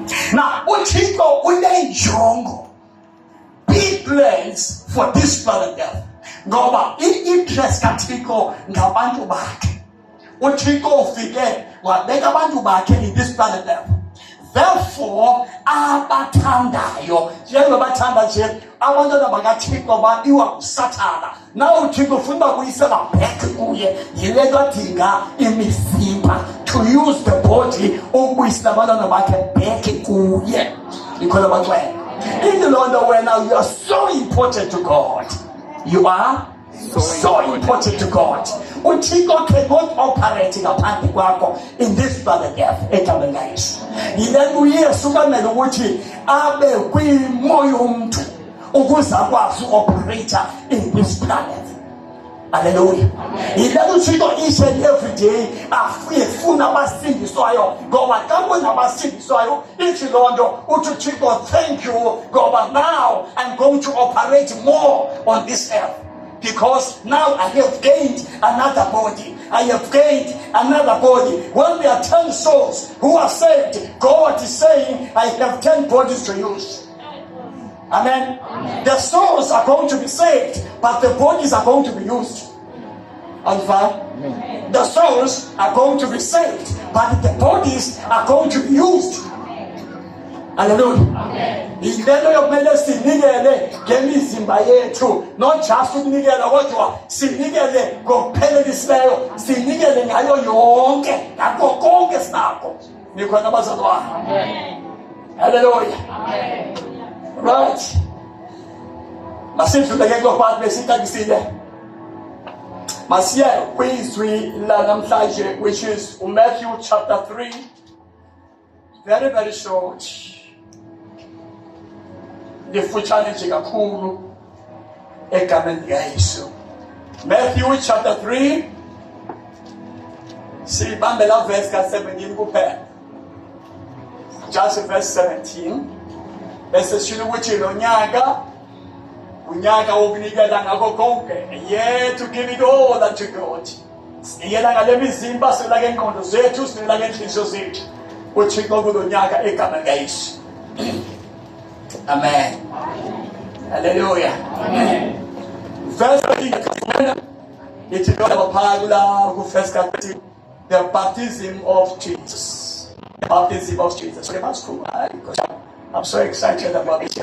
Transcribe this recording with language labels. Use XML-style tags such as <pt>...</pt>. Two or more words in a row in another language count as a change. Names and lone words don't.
<xh>Now, uThixo unenjongo,</xh> <en>big plans for this planet Earth.</en> <xh>Ngoba i-interest kaThixo ngabantu bakhe. uThixo ufike wabeka abantu bakhe</xh> <en>in this planet Earth.</en> <xh>Therefore, abathandayo njengoba bathanda nje abantwana bakaThixo baiwa uSathana. Now uThixo ufuna ukuyisela back kuye, yile nto adinga imizimba</xh> <en>to use the body</en> <xh>ukuyisela abantwana bakhe back kuye. Ikhola abantwana.</xh> <en>In the Lord, when you are so important to God, you are so important to God.</en> <xh>uThixo</xh> <en>cannot operate</en> <xh>ngaphandle kwakho</xh> <en>in this planet Earth</en> <xh>egameni laYesu. Yile uYesu kamele ukuthi abe kwimoya yomuntu ukuze akwazi</xh> <en>operate in this planet. Hallelujah.</en> <xh>Yile uThixo</xh> <en>each and every day</en> <xh>afuna abasindiswayo ngoba kambe nabasindiswayo ithi lonto uthi uThixo</xh> <en>thank you ngoba now I'm going to operate more on this earth. Because now I have gained another body. I have gained another body. When there are 10 souls who are saved, God is saying, I have 10 bodies to use. Amen. Amen. The souls are going to be saved, but the bodies are going to be used. Alpha. The souls are going to be saved, but the bodies are going to be used.</en> <xh>Hallelujah. Ilelo yokumele sinikele ngemizimba yethu,</xh> <en>not just</en> <xh>ukunikela kodwa sinikele ngokuphelelisileyo, sinikele ngayo yonke, ngakho konke sinakho. Nikhona abazalwane. Amen. Hallelujah. Amen. Right. Masindluleke kulokho besikakisile. Masiye kwizwi la namhlanje,</xh> <en>which is Matthew chapter 3. Very, very short.</en> <xh>Lifutshane nje kakhulu egameni likaYesu. Matthew chapter 3 sibambe la verse ka 17 kuphela.</xh> <en>Just verse 17.</en> <xh>Bese sishilo ukuthi lo nyaka unyaka wokunikela ngakho konke.</xh> <en>Yeah, to give it all unto God.</en> <xh>Sinikela ngale mizimba, sinikela ngeenqondo zethu, sinikela ngeenhliziyo zethu. uThixo kulo nyaka egameni likaYesu. Amen. Hallelujah. Amen.</xh> <en>Verse 18. It's first the baptism of Jesus. The baptism of Jesus. So that's cool. I'm so excited about it.</en>